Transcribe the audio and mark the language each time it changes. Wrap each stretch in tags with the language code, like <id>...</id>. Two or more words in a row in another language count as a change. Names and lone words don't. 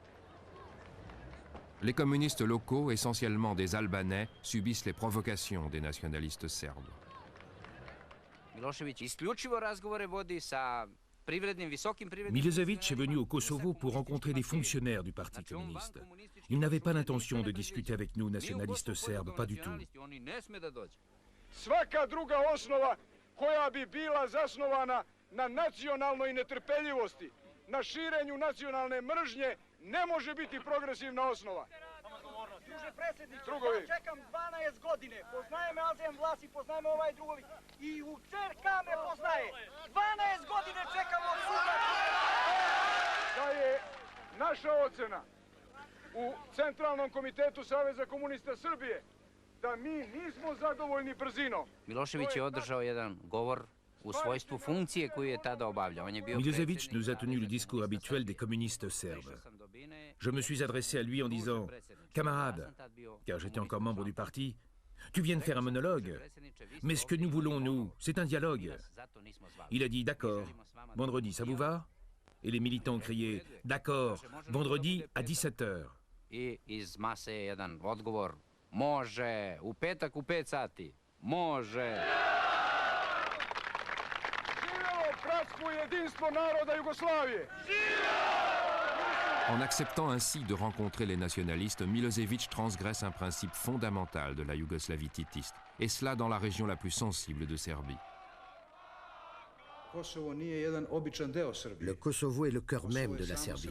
<fr>Les communistes locaux, essentiellement des Albanais, subissent les provocations des nationalistes serbes. Milošević est venu au Kosovo pour rencontrer des fonctionnaires du Parti communiste. Il n'avait pas l'intention de discuter avec nous, nationalistes serbes, pas du tout.</fr> <sr>Svaka druga osnova koja bi bila zasnovana na nacionalnoj netrpeljivosti, na širenju nacionalne mržnje, ne može biti progresivna osnova. Druže predsjedniče, ja čekam 12 godine, poznaje me Alzem Vlasi, poznaje me ovaj drugovi, i u CRK me poznaje. 12 godine čekam od suda. Da je naša ocena u Centralnom komitetu Saveza komunista Srbije da mi nismo zadovoljni brzinom. Milošević je održao jedan govor u svojstvu funkcije koju je tada obavljao.</sr> <fr>Milošević nous a tenu le discours habituel des communistes serbes. Je me suis adressé à lui en disant « Camarade », car j'étais encore membre du parti, « Tu viens de faire un monologue, mais ce que nous voulons, nous, c'est un dialogue. » Il a dit « D'accord, vendredi, ça vous va ?» Et les militants ont crié « D'accord, vendredi à 17h. »</fr> <sr>I iz mase jedan odgovor « Može, u petak u 5 sati, može. » bratstvo i jedinstvo naroda Jugoslavije!</sr> <fr>En acceptant ainsi de rencontrer les nationalistes, Milosevic transgresse un principe fondamental de la Yougoslavie titiste, et cela dans la région la plus sensible de Serbie. Le Kosovo est le cœur même de la Serbie.</fr>